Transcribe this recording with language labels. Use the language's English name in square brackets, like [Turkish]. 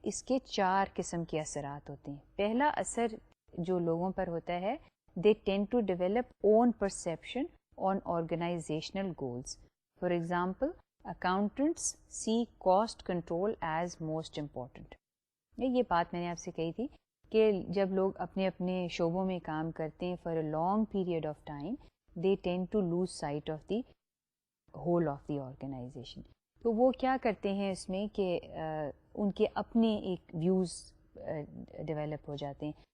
[Urdu] اس کے 4 قسم کے اثرات ہوتے ہیں. پہلا اثر جو لوگوں پر ہوتا ہے [English] they tend to develop own perception on organizational goals. For example, accountants see cost control as most important. [Urdu] یہ بات میں نے آپ سے کہی تھی کہ جب لوگ اپنے اپنے شعبوں میں کام کرتے ہیں [English] for a long period of time they tend to lose sight of the whole of the organization. [Urdu] تو وہ کیا کرتے ہیں اس میں کہ ان کے اپنے ایک ویوز ڈیولپ ہو جاتے ہیں.